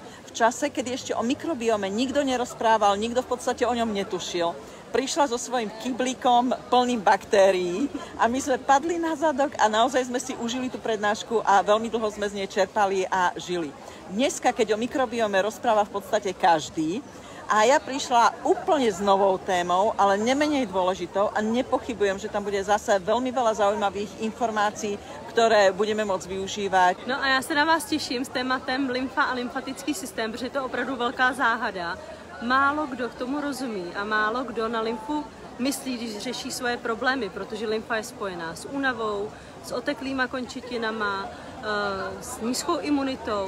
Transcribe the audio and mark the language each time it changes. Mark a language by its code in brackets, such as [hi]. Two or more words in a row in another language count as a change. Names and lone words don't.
[sk] V čase, kedy ešte o mikrobióme nikto nerozprával, nikto v podstate o ňom netušil, prišla so svojím kyblíkom plným baktérií a my sme padli na zadok a naozaj sme si užili tú prednášku a veľmi dlho sme z nej čerpali a žili. Dneska, keď o mikrobióme rozpráva v podstate každý, a ja prišla úplne s novou témou, ale nemenej dôležitou a nepochybujem, že tam bude zase veľmi veľa zaujímavých informácií, [cs] které budeme moct využívat. No a já se na vás těším s tématem lymfa a lymfatický systém, protože to je opravdu velká záhada. Málo kdo k tomu rozumí a málo kdo na lymfu myslí, když řeší svoje problémy, protože lymfa je spojená s únavou, s oteklýma končetinama, s nízkou imunitou.